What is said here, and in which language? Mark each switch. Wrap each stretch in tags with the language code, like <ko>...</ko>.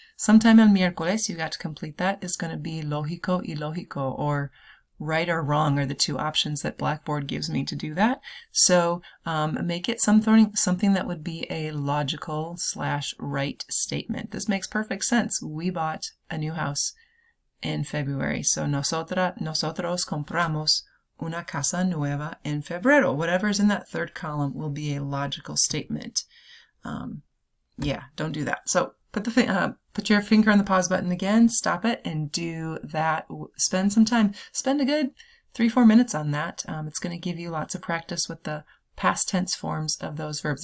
<en>Sometime el miércoles, you got to complete that, is going to be lógico y lógico, or right or wrong are the two options that Blackboard gives me to do that. So make it something that would be a logical / right statement. This makes perfect sense. We bought a new house in February.</en> <es>So nosotros compramos una casa nueva en febrero.</es> <en>Whatever's in that third column will be a logical statement. Yeah, don't do that. So put your finger on the pause button again, stop it, and do that. Spend some time. Spend a good 3-4 minutes on that. It's going to give you lots of practice with the past tense forms of those verbs.</en>